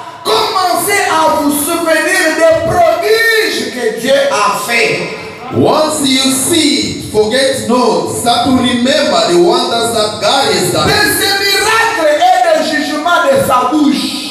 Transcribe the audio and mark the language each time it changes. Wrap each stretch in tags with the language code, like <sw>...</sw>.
<fr>Commencez à vous souvenir des prodiges que Dieu a fait.</fr> <en>once you see, forget not. Start to remember the wonders that God has done.</en> <fr>De ces miracles et des jugements de sa bouche.</fr>